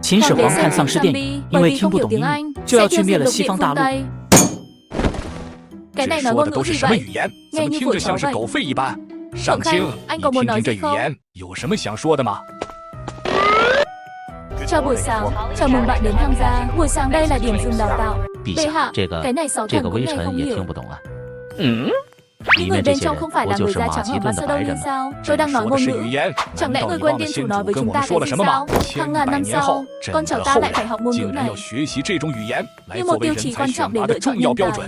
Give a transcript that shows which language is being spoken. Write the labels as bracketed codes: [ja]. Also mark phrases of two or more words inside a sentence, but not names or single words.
[zh] 秦始皇看丧尸电影，因为听不懂英语，就要去灭了西方大陆。这说的都是什么语言？怎么听着像是狗吠一般？上卿，你听听这语言，有什么想说的吗 [vi] ？Chào buổi sáng, chào mừng bạn đến tham gia. Buổi sáng đây là điểm dừng đào tạo. [zh] 陛下，这个微臣也听不懂啊。里面这些人不就是马其顿的白人吗？这说的是语言，难道你忘了先主跟我们说了什么吗？千百年后，朕的后人竟然要学习这种语言来作为人才选拔的重要标准。